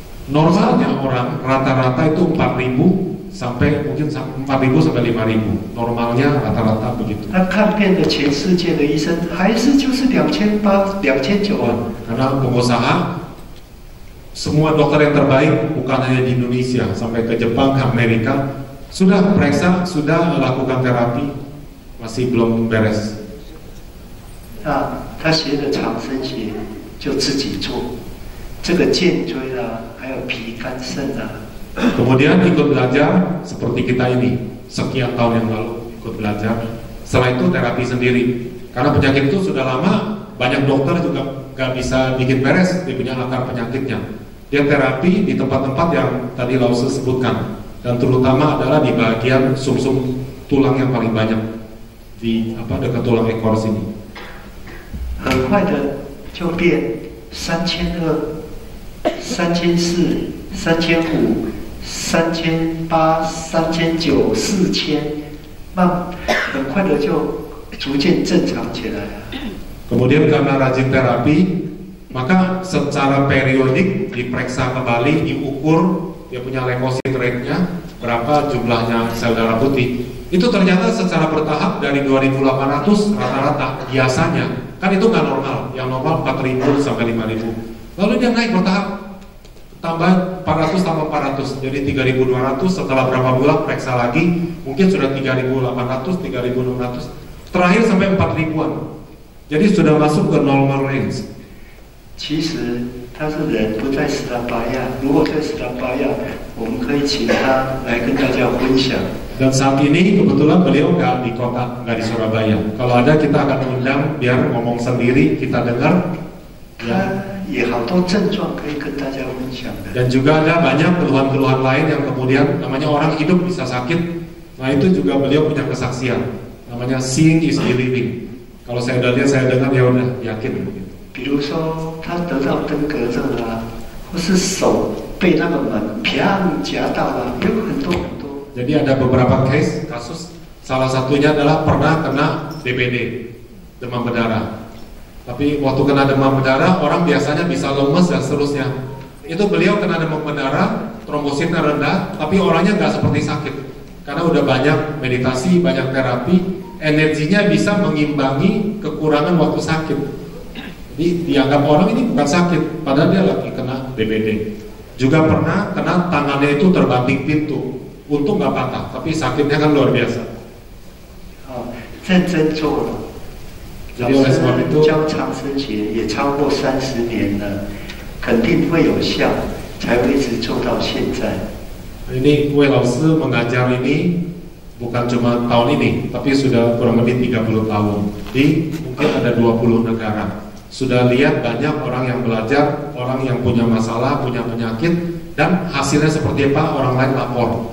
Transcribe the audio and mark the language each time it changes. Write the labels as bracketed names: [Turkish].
[Indonesian] Normalnya orang rata-rata itu 4.000 sampai mungkin 4.000 sampai 5.000. Normalnya rata-rata begitu. [Chinese] 他看遍了全世界的医生，还是就是2800、2900啊。 [Indonesian] Karena pengusaha, semua dokter yang terbaik bukan hanya di Indonesia, sampai ke Jepang, ke Amerika, sudah periksa, sudah lakukan terapi, masih belum beres. [Chinese] 那他学的长生学就自己做，这个颈椎啊，还有脾肝肾啊。 [Indonesian] Kemudian ikut belajar seperti kita ini, sekian tahun yang lalu ikut belajar. Setelah itu terapi sendiri, karena penyakit itu sudah lama, banyak dokter juga gak bisa bikin beres, dia punya akar penyakitnya. Dia terapi di tempat-tempat yang tadi Lause sebutkan, dan terutama adalah di bagian sumsum tulang yang paling banyak, di dekat tulang ekor sini. [Chinese] 很快的就变3200、3400、3500、3800、3900、4000，很快的就逐渐正常起来了。 [Indonesian] Kemudian karena rajin terapi, maka secara periodik diperiksa kembali, diukur dia punya leukosit rate-nya, berapa jumlahnya sel darah putih. Itu ternyata secara bertahap dari 2.800 rata-rata biasanya, kan itu nggak normal, yang normal 4.000 sampai 5.000. Lalu dia naik bertahap, tambah 400 tambah 400, jadi 3.200. Setelah berapa bulan periksa lagi, mungkin sudah 3.800, 3.600, terakhir sampai 4.000-an. Jadi sudah masuk ke normal range. [Chinese] 其实他是人不在斯拉巴亚，如果在斯拉巴亚，我们可以请他来跟大家分享。 [Indonesian] Dan saat ini kebetulan beliau nggak di kota, nggak di Surabaya. Kalau ada kita akan undang biar ngomong sendiri, kita dengar. Ya. [Chinese] 也好多症状可以跟大家分享的。 [Indonesian] Dan juga ada banyak keluhan-keluhan lain yang kemudian namanya orang hidup bisa sakit. Nah itu juga beliau punya kesaksian. Namanya [English] seeing is believing. [Indonesian] Kalau saya udah lihat, saya dengar, ya udah yakin. [Chinese] 比如说他得到登革热啊，或是手被那个门啪夹到啊，有很多很多。 [Indonesian] Jadi ada beberapa kasus, salah satunya adalah pernah kena DBD, demam berdarah. Tapi waktu kena demam berdarah, orang biasanya bisa lemes dan seterusnya. Itu beliau kena demam berdarah, trombositnya rendah, tapi orangnya nggak seperti sakit. karena udah banyak meditasi, banyak terapi, energinya bisa mengimbangi kekurangan waktu sakit. Jadi dianggap orang ini bukan sakit, padahal dia lagi kena DBD. Juga pernah kena tangannya itu terbanting pintu, untung nggak patah, tapi sakitnya kan luar biasa. [Chinese] 认真做了。 [Indonesian] Jadi oleh sebab itu [Chinese] 教长生学也超过30年了，肯定会有效，才会一直做到现在。 [Indonesian] Ini Wei Lao Sư mengajar ini bukan cuma tahun ini, tapi sudah kurang lebih 30 tahun. Di mungkin ada 20 negara. Sudah lihat banyak orang yang belajar, orang yang punya masalah, punya penyakit, dan hasilnya seperti apa orang lain lapor.